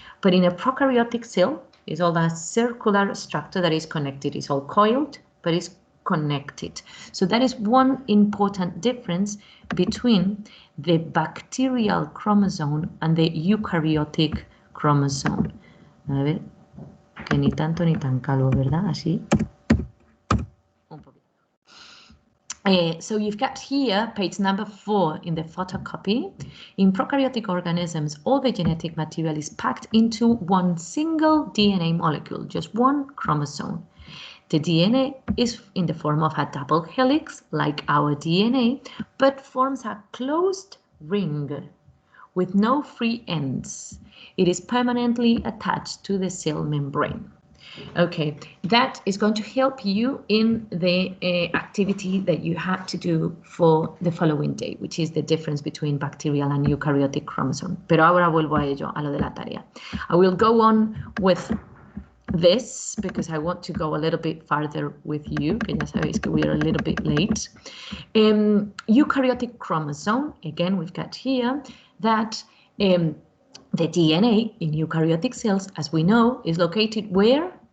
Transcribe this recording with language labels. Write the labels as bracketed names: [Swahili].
[English] But in a prokaryotic cell, it's all that circular structure that is connected. It's all coiled, but it's connected. So that is one important difference between the bacterial chromosome and the eukaryotic chromosome. [Spanish] A ver, que ni tanto ni tan calvo, ¿verdad? Así. Un poquito. [English] So you've got here page number 4 in the photocopy. In prokaryotic organisms, all the genetic material is packed into one single DNA molecule, just one chromosome. The DNA is in the form of a double helix, like our DNA, but forms a closed ring with no free ends. It is permanently attached to the cell membrane. Okay, that is going to help you in the activity that you have to do for the following day, which is the difference between bacterial and eukaryotic chromosome. [Spanish] Pero ahora vuelvo a ello, a lo de la tarea. [English] I will go on with this because I want to go a little bit farther with you, [Spanish] que ya sabéis que [English] we are a little bit late. Eukaryotic chromosome, again, we've got here that the DNA in eukaryotic cells, as we know, is located where?